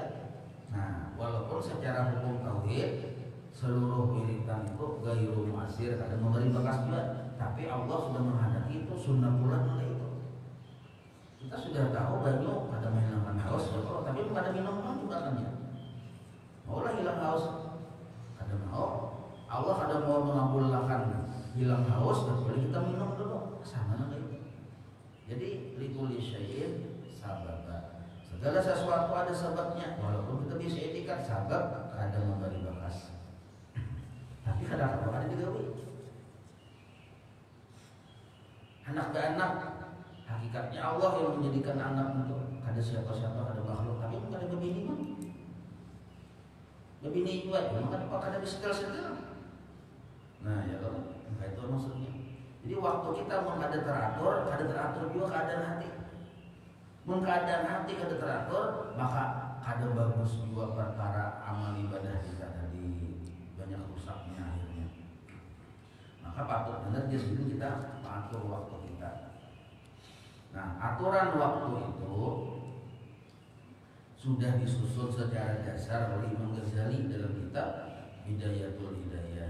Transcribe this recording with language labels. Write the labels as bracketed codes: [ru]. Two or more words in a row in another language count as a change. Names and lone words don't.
[bjn] Nah, walaupun secara hukum tauhid seluruh wiritan itu [ar] gairu mu'asir, [bjn] kada memberi bekas juga, tapi Allah sudah menghendaki itu sunnah bulan oleh itu. Kita sudah tahu banyak kada menghilangkan haus, tapi kada minum juga kan ya. Maulah hilang haus, kada mau. Allah kada mau mengabulkan hilang haus, kecuali kita minum dulu. [id] Sama dengan itu. [ar] Jadi likulli syai'in sababa. [id] Segala sesuatu ada sebabnya. [bjn] Walaupun kita bisa etikat sabab kada memberi bekas. Tapi kadang ada digawe. Anak ke anak, hakikatnya Allah yang menjadikan anak untuk kada siapa-siapa, kada makhluk. Tapi kada begini mah. Begini juga, maka kada disetel-setel. [id] Nah, ya kalau itu maksudnya. [bjn] Jadi waktu kita kada teratur juga keadaan hati. Mun keadaan hati kada teratur, maka kada bagus juga perkara amal ibadah kita tadi, banyak rusaknya akhirnya. [id] Maka patut benar jadi kita atur waktu kita. Nah, aturan waktu itu sudah disusun secara dasar oleh Imam Ghazali dalam kitab Hidayatul Hidayah.